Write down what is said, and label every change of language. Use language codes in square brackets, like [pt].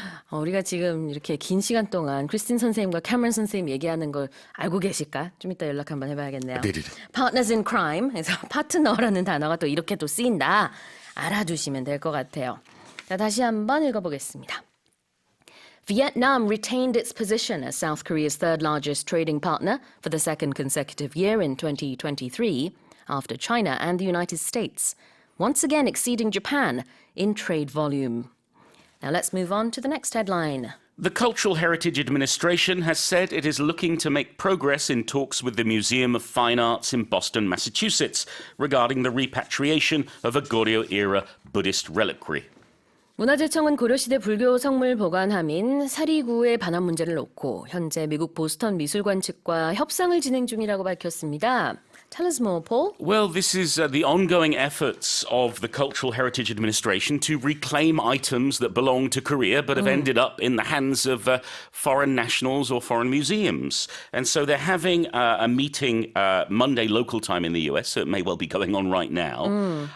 [ko] 우리가 지금 이렇게 긴 시간 동안 크리스틴 선생님과 캐머런 선생님 얘기하는 걸 알고 계실까? 좀 이따 연락 한번 해봐야겠네요. 네네네. Partners in crime, 그래서 파트너라는 단어가 또 이렇게 또 쓰인다. 알아두시면 될 것 같아요. 자, 다시 한번 읽어보겠습니다. [en] Vietnam retained its position as South Korea's third largest trading partner for the second consecutive year in 2023, after China and the United States, once again exceeding Japan in trade volume. Now let's move on to the next headline. The Cultural Heritage Administration has said it is looking to make progress in talks with the Museum of Fine Arts in Boston, Massachusetts, regarding the repatriation of a Goryeo-era Buddhist reliquary. [ko] 문화재청은 고려시대 불교 성물 보관함인 사리구의 반환 문제를 놓고 현재 미국 보스턴 미술관 측과 협상을 진행 중이라고 밝혔습니다. [en] Tell us more, Paul. Well, this is the ongoing efforts of the Cultural Heritage Administration to reclaim items that belong to Korea but have ended up in the hands of foreign nationals or foreign museums. And so they're having a meeting Monday local time in the US, so it may well be going on right now.